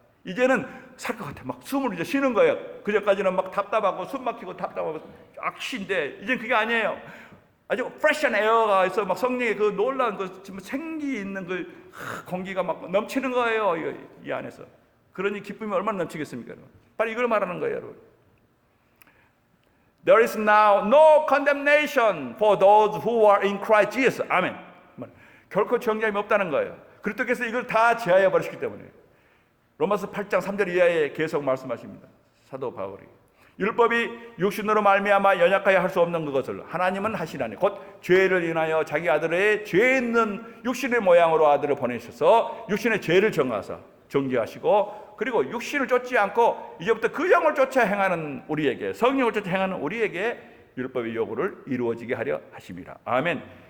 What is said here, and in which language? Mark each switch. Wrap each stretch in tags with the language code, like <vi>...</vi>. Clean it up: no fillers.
<ko>이제는 살 것 같아. 막 숨을 이제 쉬는 거예요. 그전까지는 막 답답하고 숨 막히고 답답하고 악신데 이제는 그게 아니에요. 아주 프레시한 에어가 있어. 막 성령의 그 놀라운 그 생기 있는 그 공기가 막 넘치는 거예요. 이 안에서. 그러니 기쁨이 얼마나 넘치겠습니까, 여러분? 바로 이걸 말하는 거예요, 여러분.</ko> <en>There is now no condemnation for those who are in Christ Jesus.</en> <ko>아멘. 결코 정죄함이 없다는 거예요. 그리스도께서 이걸 다 제하여 버리셨기 때문에. 로마서 8장 3절 이하에 계속 말씀하십니다. 사도 바울이 율법이 육신으로 말미암아 연약하여 할 수 없는 그것을 하나님은 하시나니 곧 죄를 인하여 자기 아들의 죄 있는 육신의 모양으로 아들을 보내셔서 육신의 죄를 정하사 정죄하시고 그리고 육신을 쫓지 않고 이제부터 그 영을 쫓아 행하는 우리에게 성령을 쫓아 행하는 우리에게 율법의 요구를 이루어지게 하려 하심이라. 아멘.</ko>